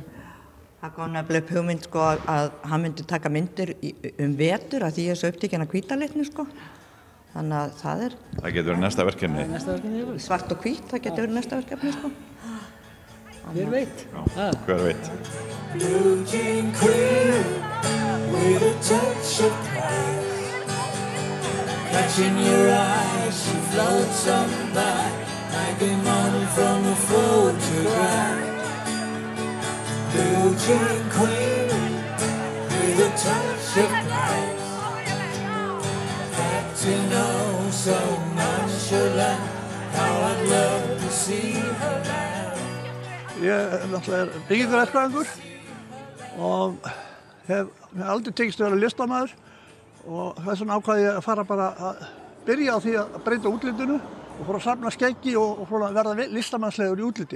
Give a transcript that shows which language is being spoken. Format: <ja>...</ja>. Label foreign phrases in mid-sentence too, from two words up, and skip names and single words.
<is>Það kom nefnilega upp hugmynd sko að hann myndi taka myndir vetur að því ég er svo upptekinn af hvíta litnu sko. Þannig að það er... Það getur verið næsta verkefni. Svart og hvít, það getur verið næsta verkefni sko. Hver veit? Hver veit?</is> <en>Blue jean queen with a touch of class, catching your eyes, she floats on by like a model from a photograph. Blue jean queen with a touch of class, acting oh so nonchalant, how I'd love to see her laugh.</en> <is>Ég náttúrulega byggingarverkfræðingur og hef aldrei tekist að vera listamaður og þess vegna ákvað ég að fara bara að byrja á því að breyta útlitinu og fór að safna skeggi og fór að verða listamannslegur í útliti.</is>